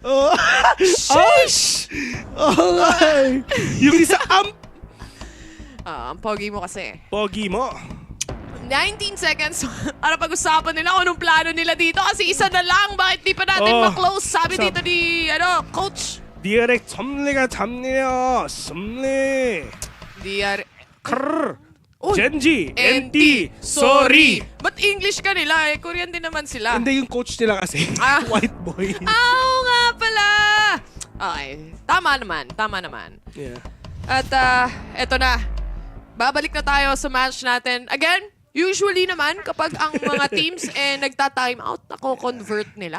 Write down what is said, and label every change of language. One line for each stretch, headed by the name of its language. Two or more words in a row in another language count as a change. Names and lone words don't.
Filipino: Oh. Sheesh! Okay. Yung isa, ang pogi mo kasi. Pogi mo. 19 seconds. Ano pag-usapan nila kung anong plano nila dito? Kasi isa na lang. Bakit di pa natin ma-close? Sabi dito ni, coach.
Korean: DRX 점리가 잡네요. 점리.
Filipino: Gen.G, NT, sorry. But English ka nila eh. Korean din naman sila. Hindi, yung coach nila kasi.
English: White boy.
Filipino: Oo nga pala. Okay. Tama naman. Yeah. At eto na. Babalik na tayo sa match natin. Again, usually naman kapag ang mga teams nagta-time out, nako-convert nila.